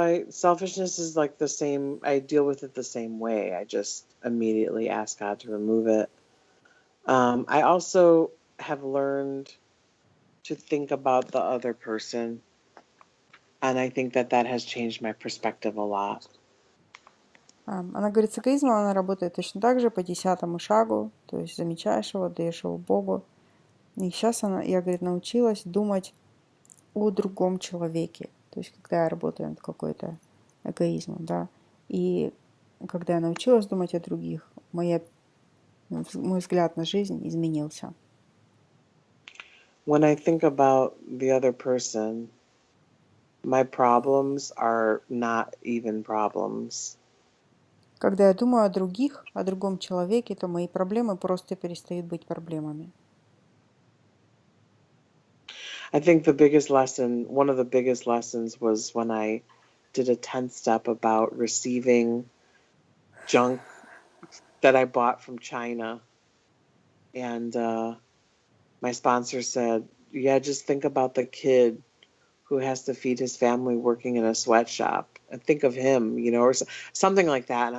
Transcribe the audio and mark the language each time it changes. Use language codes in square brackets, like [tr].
[en] selfishness is like the same, I deal with it the same way. I just immediately ask God to remove it. I also have learned to think about the other person, and I think that has changed my perspective a lot. [ru] она говорит, с эгоизмом она работает точно так же по 10-му шагу, то есть замечаешь его, даешь его Богу. И сейчас я, говорит, научилась думать о другом человеке. То есть когда я работаю над какой-то эгоизмом, да. И когда я научилась думать о других, мой взгляд на жизнь изменился. [en] When I think about the other person, my problems are not even problems. [ru] Когда я думаю о других, о другом человеке, то мои проблемы просто перестают быть проблемами. [en] I think one of the biggest lessons was when I did a 10th step about receiving junk that I bought from China. And my sponsor said, yeah, just think about the kid who has to feed his family working in a sweatshop, and think of him, or something like that.